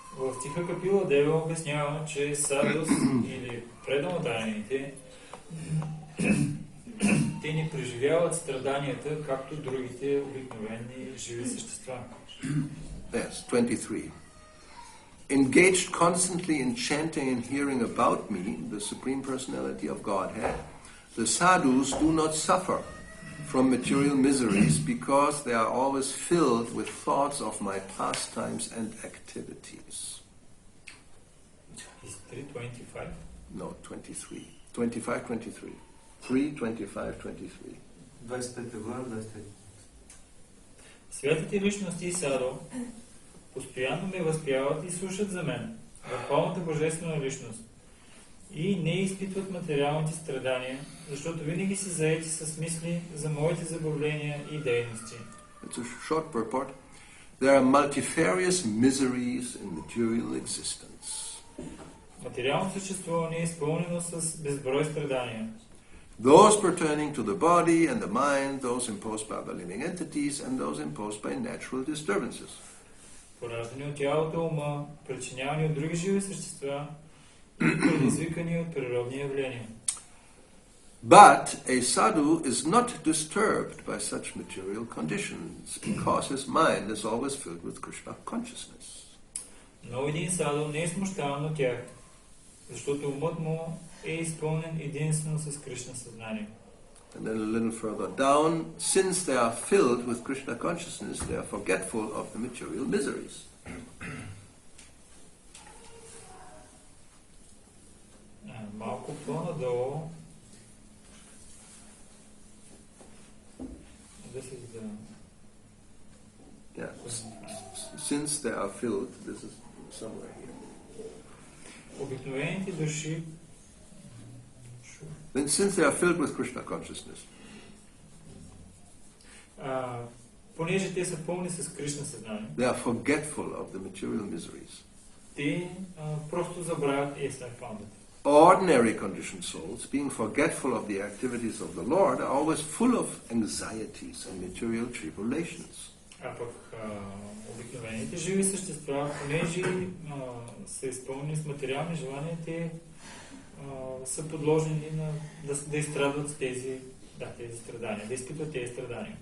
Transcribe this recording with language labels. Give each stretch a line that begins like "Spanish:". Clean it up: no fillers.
Bulgarian: В Тиха Капила Дева обяснява, че садус или предамотайните те не преживяват страданията, както другите обикновени живи същества.
English: Yes, 23. Engaged constantly in chanting and hearing about me, the Supreme Personality of Godhead, the sadhus do not suffer from material miseries because they are always filled with thoughts of my pastimes and activities.
Bulgarian: И 3.25.
English: No, 23. 25, 23. 3, 25, 23.
Bulgarian: 25 глава, 23. Святите личности и Садо постоянно ме възпяват и слушат за мен, върховната божествена личност, и не изпитват материалните страдания, защото винаги са заети с мисли за моите забавления и дейности.
English: It's a short purport. There are multifarious miseries in material existence.
Bulgarian: Материално съществуване е изпълнено с безброй страдания.
English: Those pertaining to the body and the mind, those imposed by the living entities, and those imposed by natural disturbances.
Bulgarian: Пораждани от тялото, ума, причинявани от други живи същества и предизвикани от природни явления.
English: But a sadhu is not disturbed by such material conditions because his mind is always filled with Krishna consciousness.
Bulgarian: Но един саду не е смущаван от тях, защото умът му е изпълнен единствено с Кришна съзнание.
English: And then a little further down, since they are filled with Krishna consciousness, they are forgetful of the material miseries.
Bulgarian: Малко по-надолу.
English: This is the... Yeah. Since they are filled, this is somewhere here.
Bulgarian: Обикновените души,
English: Then since they are filled with Krishna consciousness,
Bulgarian: понеже те са пълни с Кришна съзнание,
English: they are forgetful of the material miseries.
Bulgarian: те просто забравят
English: yes, I found it. Ordinary conditioned souls, being forgetful of the activities of the Lord, are always full of anxieties and material tribulations.
Bulgarian: А пък обикновените живи същества, понеже са изпълнени с материални желания, те са подложени да изстрадват тези страдания, да изпитват тези страдания.